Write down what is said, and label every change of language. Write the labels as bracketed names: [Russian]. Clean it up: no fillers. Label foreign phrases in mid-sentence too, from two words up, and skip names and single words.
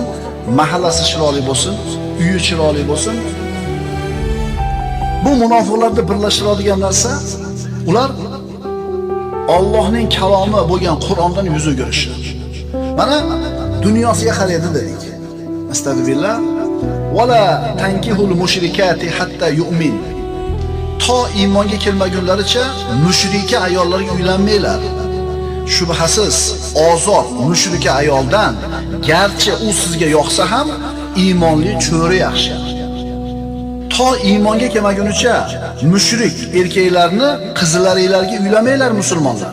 [Uzbek] Mahallasi chiroyli bo'lsin, uyi chiroyli bo'lsin. Bu munofiqlarni birlashtiradigan narsa, ular Allohning kalomi bo'lgan Qur'ondan yuz o'girishi. Mana dunyosiga qaraydi dedik. Astagfirullah. [Arabic] ولا تنكحوا المشركات حتى يؤمن. [Uzbek] To iymonga kelmagunlaricha mushrika ayollarga uylanmanglar. Shubhasiz, ozod mushrika ayoldan garchi u sizga yoqsa ham iymonli cho'ri yaxshi. To iymonga kelmagunicha mushrik erkaklarni qizlaringlarga uylamanglar musulmonlar.